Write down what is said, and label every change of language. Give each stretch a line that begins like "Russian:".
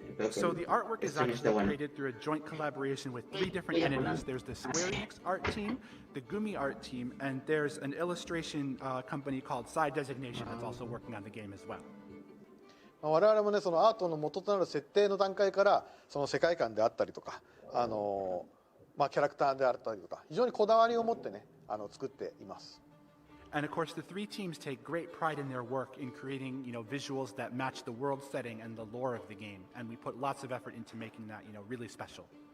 English: So the artwork is actually created through a joint collaboration with 3 different entities. There's the Square Enix art team, the Gumi art team, and there's an illustration company called Side Designation that's also working on the game as well.
Japanese: 我々もね、そのアートの元となる設定の段階から、その世界観であったりとか、キャラクターであったりとか、非常にこだわりを持ってね、作っています。
English: And of course, the 3 teams take great pride in their work in creating, visuals that match the world setting and the lore of the game, and we put lots of effort into making that, really special.